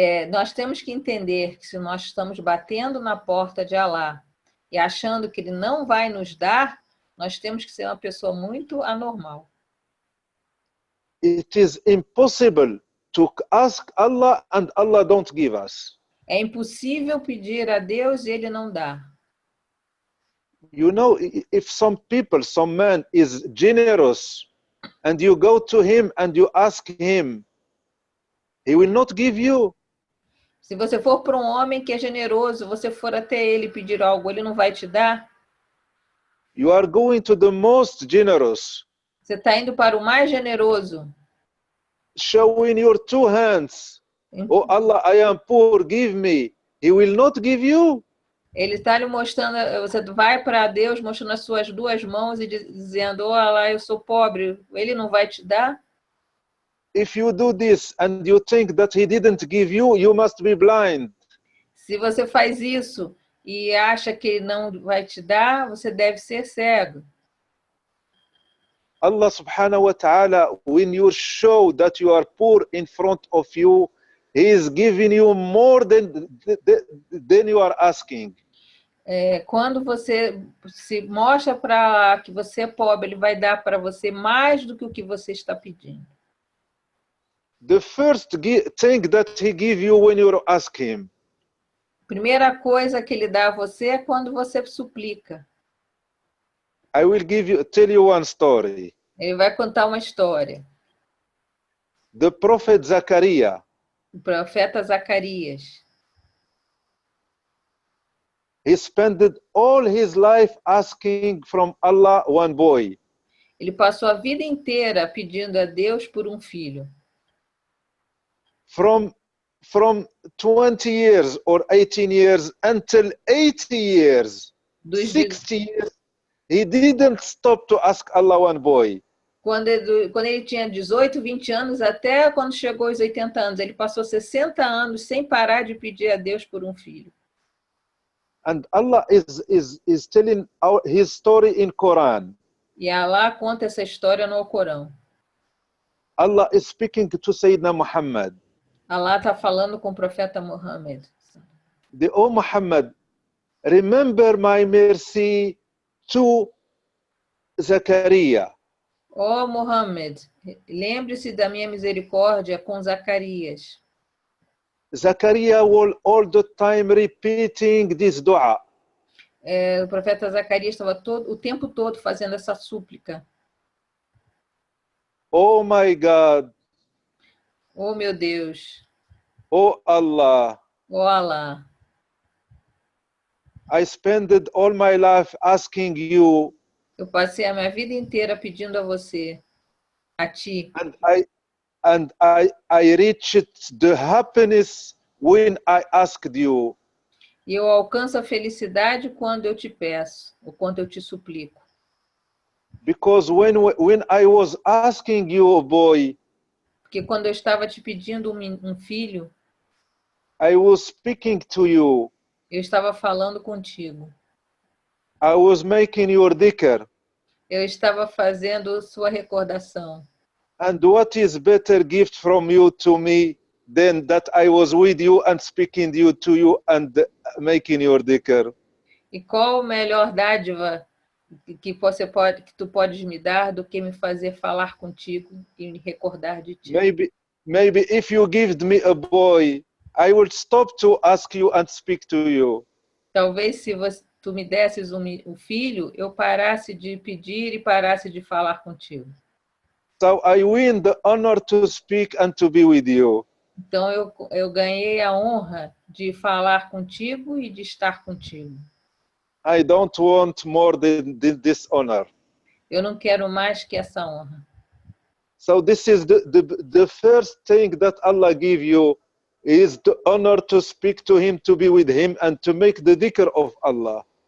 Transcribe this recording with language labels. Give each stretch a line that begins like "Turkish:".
Portuguese: Nós temos que entender que se nós estamos batendo na porta de Allah e achando que Ele não vai nos dar, nós temos que ser uma pessoa muito anormal.
English: It is impossible to ask Allah and Allah don't give us.
Portuguese: É impossível pedir a Deus e Ele não dá.
English: You know, if some man is generous and you go to him and you ask him, he will not give you.
Portuguese: Se você for para um homem que é generoso, você for até ele pedir algo, ele não vai te dar?
English: You are going to the most generous.
Portuguese: Você está indo para o mais generoso.
English: Showing your two hands. Oh Allah, I am poor, give me. He will not give you.
Portuguese: Ele está lhe mostrando, você vai para Deus mostrando as suas duas mãos e dizendo, oh Allah, eu sou pobre, Ele não vai te dar?
English: If you do this and you think that He didn't give you, you must be blind.
Portuguese: Se você faz isso e acha que Ele não vai te dar, você deve ser cego.
English: Allah
Arabic: subhanahu wa ta'ala,
English: when you show that you are poor in front of you, He is giving you more than you are asking.
Portuguese: Quando você se mostra para que você é pobre, Ele vai dar para você mais do que o que você está pedindo.
English: The first thing that He gives you when you ask Him.
Portuguese: Primeira coisa que Ele dá a você é quando você suplica.
English: I will tell you one story.
Portuguese: Ele vai contar uma história.
English: The prophet Zachariah.
Portuguese: O profeta Zacarias.
English: He spent all his life asking from Allah one boy.
Portuguese: Ele passou a vida inteira pedindo a Deus por um filho.
English: from 20 years or 18 years until 80 years, 60 years, he didn't stop to ask Allah one boy.
Portuguese: Quando ele tinha 18, 20 anos, até quando chegou aos 80 anos, ele passou 60 anos sem parar de pedir a Deus por um filho.
English: And Allah is telling his story in Quran.
Portuguese: E Allah conta essa história no Corão.
English: Allah is speaking to Sayyidina Muhammad.
Portuguese: Allah está falando com o profeta Muhammad.
English: O Muhammad, remember my mercy to Zachariah.
Portuguese: Ó Muhammad, lembre-se da minha misericórdia com Zacarias.
English: Zachariah will all the time repeating this dua.
Portuguese: O profeta Zacarias estava o tempo todo fazendo essa súplica.
English: Oh my God.
Portuguese: Oh meu Deus.
English: Oh Allah.
Portuguese: Oh Allah.
English: I spent all my life asking you.
Portuguese: Eu passei a minha vida inteira pedindo a você, a ti.
English: And I reached the happiness when I asked you.
Portuguese: E eu alcanço a felicidade quando eu te peço, ou quando eu te suplico.
English: Because when I was asking you, boy,
Portuguese: porque quando eu estava te pedindo um filho,
English: I was speaking to you.
Portuguese: Eu estava falando contigo.
English: I was making your dhikr.
Portuguese: Eu estava fazendo sua recordação.
English: And what is better gift from you to me than that I was with you and speaking to you and making your dhikr?
Portuguese: E qual melhor dádiva que tu podes me dar do que me fazer falar contigo e me recordar de ti?
English: Maybe if you give me a boy, I will stop to ask you and speak to you.
Portuguese: Talvez se tu me desses um filho, eu parasse de pedir e parasse de falar contigo.
English: So I win the honor to speak and to be with you.
Portuguese: Então eu ganhei a honra de falar contigo e de estar contigo.
English: I don't want more than this honor.
Portuguese: Eu não quero mais que essa honra.
English: So this is the first thing that Allah give you is the honor to speak to him, to be with him and to make the dhikr of Allah.